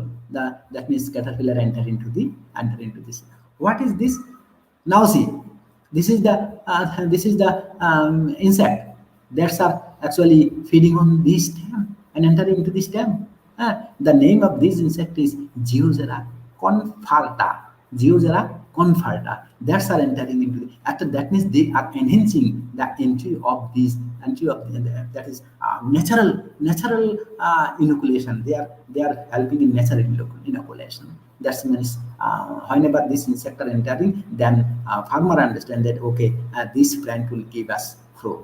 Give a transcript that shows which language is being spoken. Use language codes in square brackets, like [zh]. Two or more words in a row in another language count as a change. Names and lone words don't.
[en] That means caterpillar enter into this. What is this? Now see, this is the insect that's are actually feeding on this stem and entering into this stem. The name of this insect is Geozera confarta. Geozera confarta. That's are entering into the, after that means they are enhancing the that is natural inoculation. They are helping in natural inoculation. That means whenever this insect are entering, then farmer understand that okay, this plant will give us fruit.